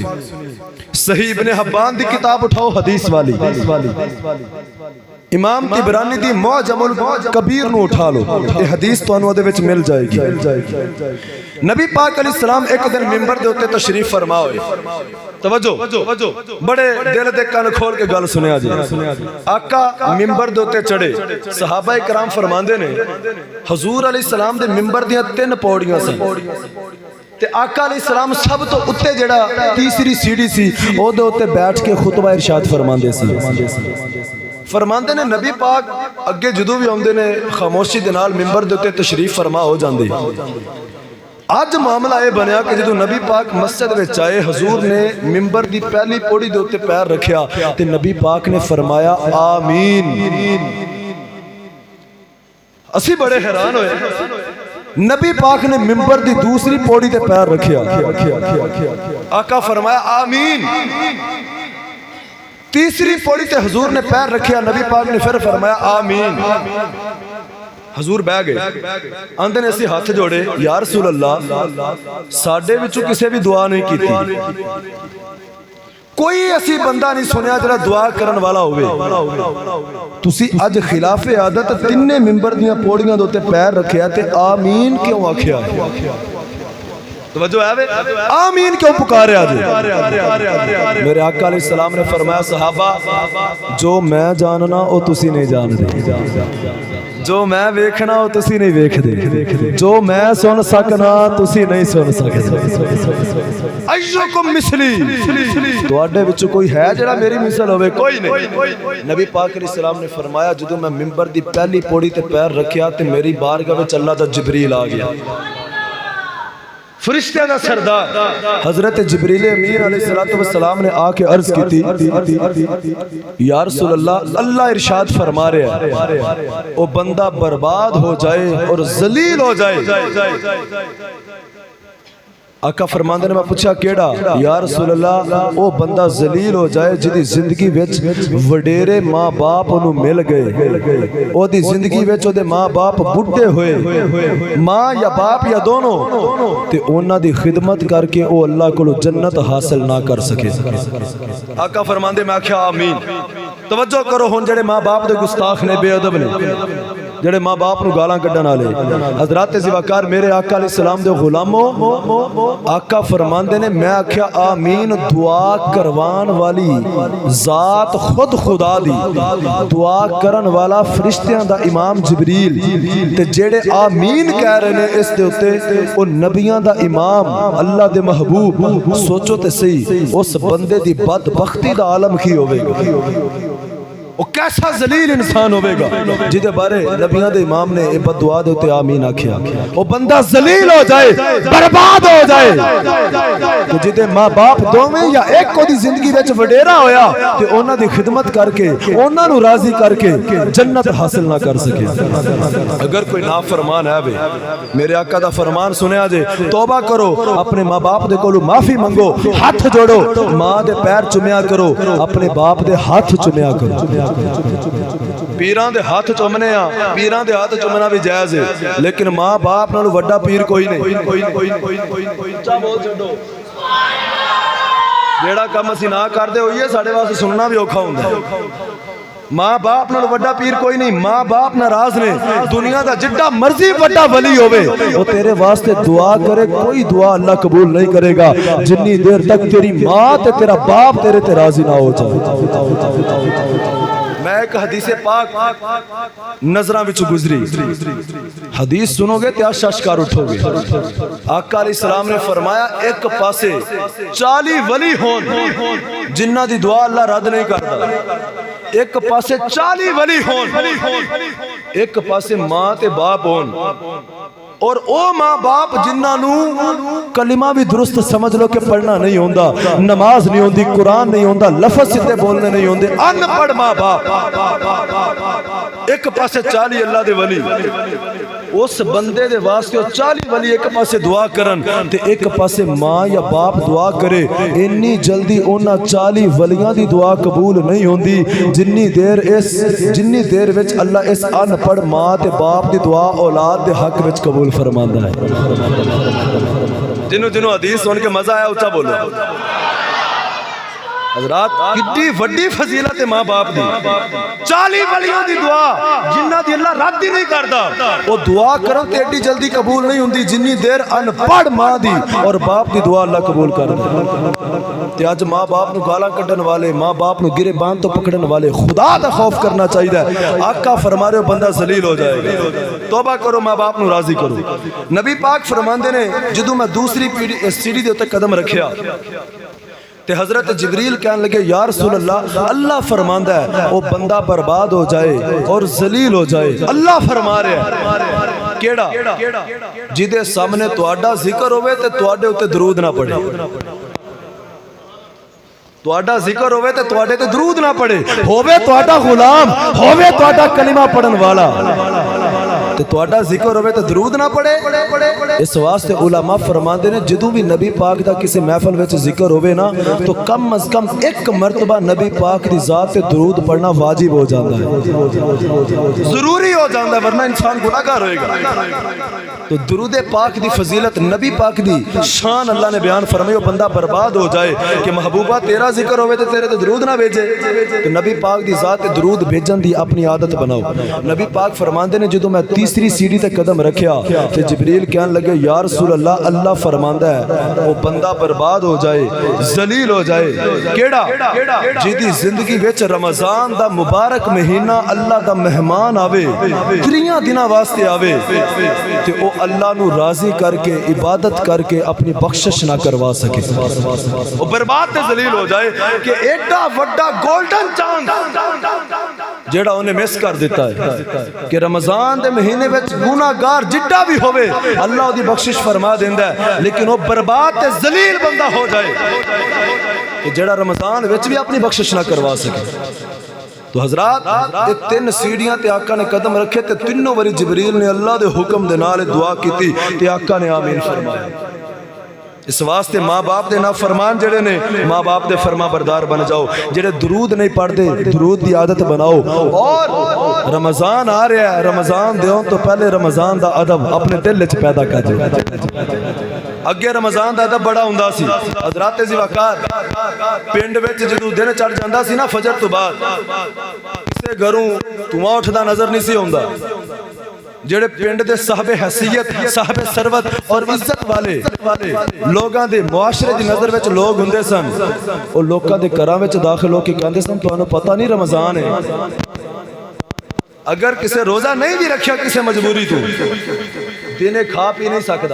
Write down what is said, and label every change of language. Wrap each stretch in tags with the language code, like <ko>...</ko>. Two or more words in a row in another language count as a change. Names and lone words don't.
<pa>صحیح ابن حبان دی کتاب اٹھاؤ حدیث والی, امام طبرانی دی معجم الکبیر نو اٹھا لو, یہ حدیث تو انہوں دے وچ مل جائے گی. نبی پاک علیہ السلام ایک دن ممبر دے ہوتے تشریف فرما ہوئے. توجہ بڑے دل دے کان کھول کے گل سنیا جی. آقا ممبر دے ہوتے چڑھے, صحابہ کرام فرماندے نے حضور علیہ السلام دے ممبر دیاں 3 پوڑیاں سن تے آقا علیہ السلام سب تو اتے جڑا تیسری سیڑھی سی او دے ہوتے بیٹھ کے خطبہ ارشاد فرماندے سی. فرماندے نے نبی پاک اگے جدو بھی ہوندے نے خاموشی دے نال ممبر دے ہوتے تشریف فرما ہو جاندے. آج معاملہ یہ بنیا کہ جدو نبی پاک مسجد وچ آئے, حضور نے ممبر دی پہلی پوڑی دے ہوتے پیر رکھیا تے نبی پاک نے فرمایا آمین. اسی بڑے حیران ہوئے. نبی پاک نے ممبر دی دوسری پوڑی تے پیر رکھیا, آقا فرمایا آمین. تیسری پوڑی تے حضور نے پیر رکھیا, نبی پاک نے پھر فرمایا آمین. حضور بہ گئے, آندے نے اسی ہاتھ جوڑے,</pa> <ar>یا رسول اللہ</ar> <pa>ساڈے وچوں کسے بھی دعا نہیں کیتی, کوئی ایسی بندہ نہیں سنیا جڑا دعا کرن والا ہوئے. تسی اج خلاف عادت 3 ممبر دیاں پوڑیاں دے اوتے پیر رکھیا تے آمین کیوں آکھیا؟ توجہ ہے آمین کیوں پکاریا جی؟ میرے آقا علیہ السلام نے فرمایا صحابہ جو میں جاننا او تسی نہیں جان دے, جو میں ویکھنا او تسی نہیں ویکھ دے, جو میں سن سکنا تسی نہیں سن سکتے.</pa> <ar>ایوکم مثلی,</ar> <pa>تواڈے وچ کوئی ہے جڑا میری مثال ہوے؟ کوئی نہیں. نبی پاک علیہ السلام نے فرمایا جدوں میں ممبر دی پہلی پوڑی تے پیر رکھیا تے میری بارگاہ وچ اللہ دا جبریل آ گیا, فرشتہ دا سردار حضرت جبریل امین علیہ السلام نے آ کے عرض کی تھی</pa> <ar>یا رسول اللہ,</ar> <ur>اللہ ارشاد فرما رہے ہیں وہ بندہ برباد ہو جائے اور ذلیل ہو جائے.</ur> <pa>آقا فرماندے نے میں پوچھا کیڑا؟</pa> <ar>یا رسول اللہ</ar> <ur>وہ بندہ ذلیل ہو جائے</ur> <pa>جدی زندگی وچ وڈیرے ماں باپ انہوں مل گئے, او دی زندگی وچ او دے ماں باپ بڈھے ہوئے, ماں یا باپ یا دونوں, تے انہاں دی خدمت کر کے او اللہ کو جنت حاصل نہ کر سکے. آقا فرماندے میں آکھیا آمین. توجہ کرو ہن جڑے ماں باپ دے گستاخ نے, بے ادب نے, جڑے ماں باپ نو گالاں کڈن والے حضرات زیواکار میرے آقا علیہ السلام دے غلامو آقا فرماندے نے میں آکھیا آمین دعا کروان والی ذات خود خدا دی دعا کرن والا فرشتیاں دا امام جبریل تے جڑے آمین کہہ رہے نے اس دے اوتے او نبیاں دا امام اللہ دے محبوب سوچو تے صحیح اس بندے دی بدبختی دا عالم کی ہوے گا</pa> <ur>وہ کیسا ذلیل انسان ہوئے گا</ur> <pa>جدے بارے نبیان دے امام نے اے بد دعا دے تے آمین آکھیا</pa> <ur>وہ بندہ ذلیل ہو جائے برباد ہو جائے</ur> <pa>کہ جدے ماں باپ دو میں یا ایک کو دی زندگی وچ وڈیرا ہویا تے اونا دی خدمت کر کے اونا نو راضی کر کے جنت حاصل نہ کر سکے اگر کوئی نافرمان ہے بے میرے آقا دا فرمان سنیا جے توبہ کرو اپنے ماں باپ دے کولو معافی منگو ہاتھ جوڑو ماں دے پیر چومیا کرو اپنے باپ دے ہاتھ چومیا کرو پیران دے ہاتھ چومنے ہاں پیران دے ہاتھ چومنا بھی جائز ہے لیکن ماں باپ نالو وڈا پیر کوئی نہیں اچھا بول چھڈو جیڑا کم اسی نہ کردے ہوئیے ساڈے واسطے سننا بھی اوکھا ہوندا ہے ماں باپ نال وڈا پیر کوئی نہیں ماں باپ ناراض نے دنیا دا جڈا مرضی وڈا ولی ہوے وہ تیرے واسطے دعا کرے کوئی دعا اللہ قبول نہیں کرے گا جنی دیر تک تیری ماں تے تیرا باپ تیرے تے راضی نہ ہو جائے میں ایک حدیث پاک نظراں وچ گزری حدیث سنو گے تے اشکار اٹھو گے آقا علیہ السلام نے فرمایا ایک پاسے 40 ولی ہون جنہ دی دعا اللہ رد نہیں کرتا ایک پاسے 40 ولی ہون ایک پاسے ماں تے باپ ہون اور او ماں باپ جنہاں نو کلمہ بھی درست سمجھ لو کہ پڑھنا نہیں ہوندا نماز نہیں ہوندی قرآن نہیں ہوندا لفظ سیدھے بولنے نہیں ہوندے ان پڑھ ماں باپ ایک پاسے 40 اللہ دے ولی اس بندے دے واسطے 40 ولی ایک پاسے دعا کرن تے ایک پاسے ماں یا باپ دعا کرے انی جلدی اونا 40 ولیاں دی دعا قبول نہیں ہوندی جنی دیر وچ اللہ اس ان پڑھ ماں تے باپ دی دعا اولاد دے حق وچ قبول فرماندا ہے جنوں حدیث سن کے مزہ آیا اونچا بولو حضرات کتنی وڈی فضیلت ہے ماں باپ دی 40 ولیوں دی دعا جنہ دی اللہ رد ہی نہیں کردا وہ دعا کرو تے ایڈی جلدی قبول نہیں ہوندی جنی دیر ان پڑھ ماں دی اور باپ دی دعا اللہ قبول کردا تے اج ماں باپ نو گالاں کڈن والے ماں باپ نو گرے بان تو پکڑن والے خدا دا خوف کرنا چاہیے آقا فرما رہے ہو بندہ ذلیل ہو جائے گا توبہ کرو ماں باپ نو راضی کرو نبی پاک فرماندے نے جدوں میں دوسری سیڑھی دے اوتے قدم رکھیا تے حضرت جبریل کہنے لگے</pa> <ar>یا رسول اللہ</ar> <pa>اللہ فرماندہ ہے</pa> <ur>وہ بندہ برباد ہو جائے اور ذلیل ہو جائے اللہ فرما رہے ہیں</ur> <pa>کیڑا جدے سامنے تواڈا ذکر ہوئے تے تواڈے ہوتے درود نہ پڑے تواڈا ذکر ہوئے تے تواڈے تے درود نہ پڑے ہوئے تواڈا غلام ہوئے تواڈا کلمہ پڑھن والا تے تواڈا ذکر ہوئے تے درود نہ پڑے اس واسطے علماء فرماندے نے جدوں بھی نبی پاک دا کسی محفل وچ ذکر ہوئے نا تو کم از کم ایک مرتبہ نبی پاک دی ذات تے درود پڑھنا واجب ہو جاتا ہے ضروری ہو جاتا ہے ورنہ انسان گناہگار ہوئے گا تو درود پاک دی فضیلت نبی پاک دی شان اللہ نے بیان فرمائی</pa> <ur>وہ بندہ برباد ہو جائے</ur> <pa>کہ محبوبہ تیرا ذکر ہوئے تے تیرے تے درود نہ بھیجے تو نبی پاک دی ذات درود بھیجن دی اپنی عادت بناؤ نبی پاک فرماندے نے جدوں میں تیسری سیڑھی تے قدم رکھیا تے جبریل کہنے لگے</pa> <ar>یا رسول اللہ</ar> <pa>اللہ فرماندا ہے</pa> <ur>وہ بندہ برباد ہو جائے ذلیل ہو جائے</ur> <pa>کیڑا جیدی زندگی وچ رمضان دا مبارک مہینہ اللہ دا مہمان آوے 3 دنوں واسطے آوے تے او اللہ نو راضی کر کے عبادت کر کے اپنی بخشش نہ کروا سکے وہ برباد تے ذلیل ہو جائے کہ ایڈا وڈا گولڈن چاند جیڑا انہیں مس کر دیتا ہے کہ رمضان دے مہینے وچ گناہگار جڈا بھی ہوئے اللہ دی بخشش فرما دیندا ہے لیکن وہ برباد تے ذلیل بندہ ہو جائے کہ جیڑا رمضان وچ بھی اپنی بخشش نہ کروا سکے تو حضرات یہ 3 سیڑھیاں تے آقا نے قدم رکھے تے تینوں واری جبریل نے اللہ دے حکم دے نال دعا کیتی تے آقا نے آمین فرمایا اس واسطے ماں باپ دے نافرمان جڑے نے ماں باپ دے فرما بردار بن جاؤ جڑے درود نہیں پڑھتے درود دی عادت بناؤ اور رمضان آ رہا ہے رمضان دیوں تو پہلے رمضان دا ادب اپنے دل وچ پیدا کر دے اگے رمضان دا ادب بڑا ہوندا سی حضرات زیواکار پنڈ وچ جدوں دن چڑھ جاندا سی نا فجر تو بعد کسے گھروں دھواں اٹھدا نظر نہیں سی ہوندا جڑے پنڈ دے صاحب حیثیت صاحب ثروت اور عزت والے لوگاں دے معاشرے دی نظر وچ لوگ ہوندے سن، او لوکاں دے گھراں وچ داخل ہو کے کہندے سن تانوں پتہ نہیں رمضان ہے، اگر کسے روزہ نہیں بھی رکھیا کسے مجبوری تو دینے کھا پی نہیں سکتا۔</pa>